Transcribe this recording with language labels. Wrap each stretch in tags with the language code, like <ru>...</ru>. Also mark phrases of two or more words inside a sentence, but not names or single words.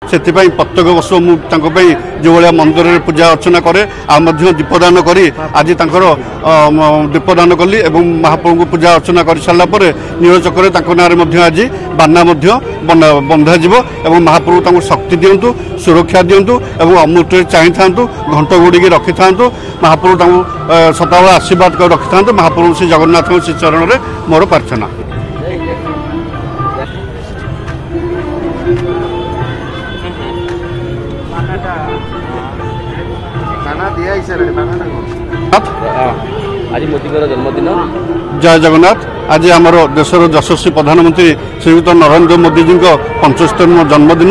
<or>ସେଥିପାଇଁ ପ୍ରତ୍ୟେକ ବର୍ଷ ମୁଁ ତାଙ୍କ ପାଇଁ ଯେଉଁଭଳିଆ ମନ୍ଦିରରେ ପୂଜା ଅର୍ଚ୍ଚନା କରେ ଆଉ ମଧ୍ୟ ଦୀପଦାନ କରି ଆଜି ତାଙ୍କର ଦୀପଦାନ କଲି ଏବଂ ମହାପ୍ରଭୁଙ୍କୁ ପୂଜା ଅର୍ଚ୍ଚନା କରିସାରିଲା ପରେ ନୀଳଚକ୍ରରେ ତାଙ୍କ ନାଁରେ ମଧ୍ୟ ଆଜି ବାନା ମଧ୍ୟ ବନ୍ଧାଯିବ ଏବଂ ମହାପ୍ରଭୁ ତାଙ୍କୁ ଶକ୍ତି ଦିଅନ୍ତୁ, ସୁରକ୍ଷା ଦିଅନ୍ତୁ ଏବଂ ଅମୃତରେ ଚାହିଁଥାନ୍ତୁ, ଘଣ୍ଟ ଗୁଡ଼ିକି ରଖିଥାନ୍ତୁ। ମହାପ୍ରଭୁ ତାଙ୍କୁ ସଦାବେଳେ ଆଶୀର୍ବାଦ କରି ରଖିଥାନ୍ତୁ। ମହାପ୍ରଭୁ ଶ୍ରୀ ଜଗନ୍ନାଥଙ୍କ ଶ୍ରୀ ଚରଣରେ ମୋର ପ୍ରାର୍ଥନା। जन्मदिन ଜୟ ଜଗନ୍ନାଥ। ଆଜି ଆମର ଦେଶର ଯଶସ୍ୱୀ ପ୍ରଧାନମନ୍ତ୍ରୀ ଶ୍ରୀଯୁକ୍ତ ନରେନ୍ଦ୍ର ମୋଦୀ ଜୀ 75ତମ ଜନ୍ମଦିନ।</or>